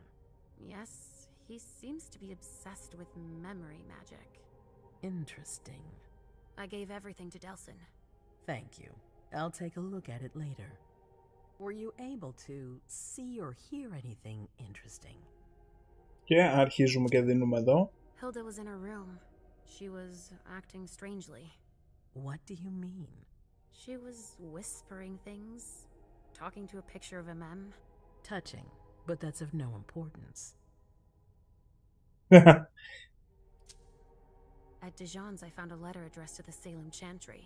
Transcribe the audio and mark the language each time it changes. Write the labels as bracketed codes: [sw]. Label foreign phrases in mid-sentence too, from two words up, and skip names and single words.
[en] Yes, he seems to be obsessed with memory magic. Interesting. I gave everything to Delsin. Thank you. I'll take a look at it later. Were you able to see or hear anything interesting? [el] Και αρχίζουμε και δίνουμε εδώ. [en] Hilda was in her room. She was acting strangely. What do you mean? She was whispering things, talking to a picture of MM. Touching, but that's of no importance. At Dijon's, I found a letter addressed to the Salem Chantry.